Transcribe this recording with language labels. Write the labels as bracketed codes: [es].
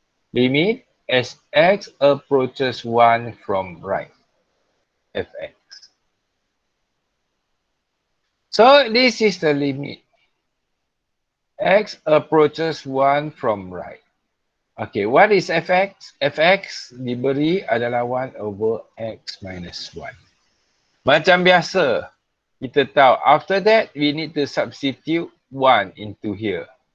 [en] Limit as x approaches 1 from right, fx. So this is the limit. X approaches 1 from right. Okay, what is fx? [ms] Fx diberi adalah [en] 1 over x minus 1. [ms] Macam biasa, kita tahu [en] after that we need to substitute 1 into here.